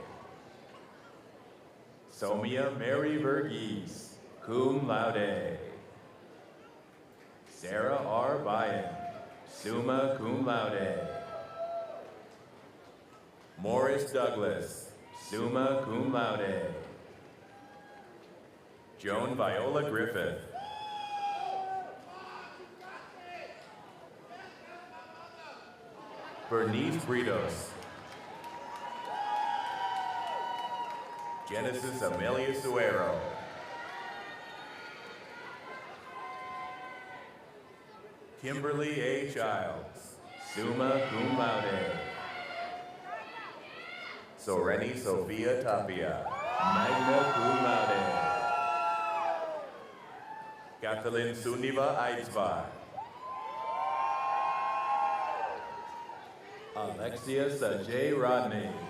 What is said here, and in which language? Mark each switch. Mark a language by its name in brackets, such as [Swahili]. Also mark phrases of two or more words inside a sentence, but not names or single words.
[English] Somia Mary Verghese, [Latin] cum laude. [English] Sarah R. Bayan, [Latin] summa cum laude. [English] Morris Douglas, [Latin] summa cum laude. [English] Joan Viola Griffith. Bernice Britos. Genesis Amelia Suero. Kimberly A. Childs, [Latin] summa cum laude. [English] Soreni Sophia Tapia, [Latin] magna cum laude. [English] Kathleen Suniva Eidsvard. Alexia Sajay Rodney.